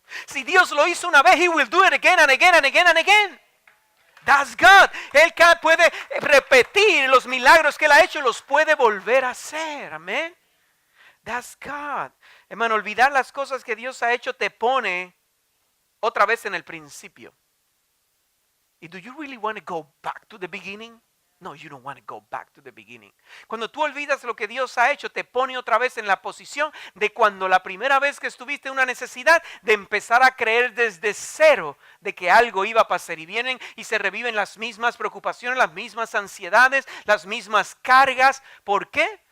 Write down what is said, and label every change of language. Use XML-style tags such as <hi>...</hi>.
<es>Si Dios lo hizo una vez,</es> <en>He will do it again and again and again and again. That's God.</en> <es>Él puede repetir los milagros que Él ha hecho, los puede volver a hacer. Amén.</es> <en>That's God.</en> <es>Hermano, olvidar las cosas que Dios ha hecho te pone otra vez en el principio.</es> <en>¿Y do you really want to go back to the beginning? No, you don't want to go back to the beginning.</en> <es>Cuando tú olvidas lo que Dios ha hecho, te pone otra vez en la posición de cuando la primera vez que estuviste en una necesidad, de empezar a creer desde cero de que algo iba a pasar. Y vienen y se reviven las mismas preocupaciones, las mismas ansiedades, las mismas cargas. ¿Por qué?</es>